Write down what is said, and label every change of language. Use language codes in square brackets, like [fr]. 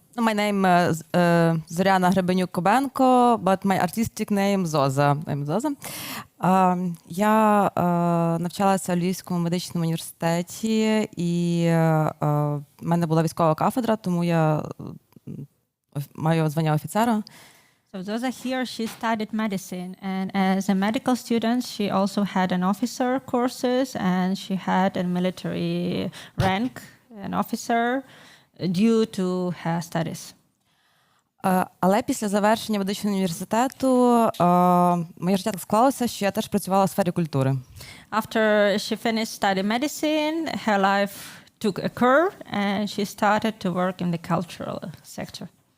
[en] My name is Зоряна Гребенюк-Кобенко, but my artistic name Zoza. I'm Zoza. [uk] Я навчалася в Львівському медичному університеті, і в мене була військова кафедра, тому я маю звання офіцера. [en] So Zoza here, she studied medicine, and as a medical student, she also had an officer courses, and she had a military rank, an officer, due to her studies. [uk] Але після завершення медичного університету моє життя так склалося, що я теж працювала в сфері культури. [en] After she finished studying medicine, her life took a curve, and she started to work in the cultural sector.